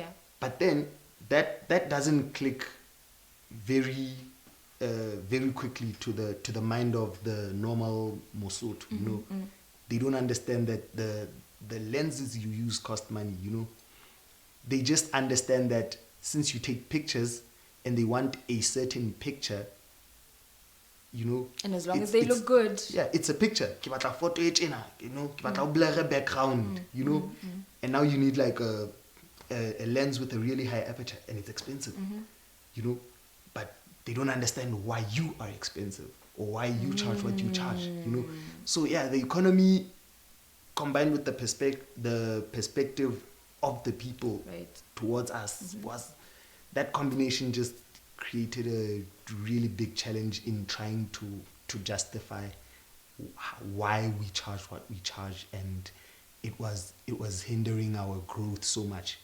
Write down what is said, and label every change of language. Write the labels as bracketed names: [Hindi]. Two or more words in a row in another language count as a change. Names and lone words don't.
[English] But then that doesn't click very quickly to the mind of the normal Mosotho, you know. They don't understand that the lenses you use cost money, you know. They just understand that since you take pictures and they want a certain picture, you know, and as long as they look good, it's a picture. [Southern Sotho] Ke batla photo e tjena, [English] you know, [Southern Sotho] ke batla o [English] blur background, you know, and now you need like a lens with a really high aperture, and it's expensive, you know, but they don't understand why you are expensive or why you charge what you charge, you know. So yeah, the economy combined with the perspective of the people towards us was that combination just created a really big challenge in trying to justify why we charge what we charge, and it was hindering our growth so much.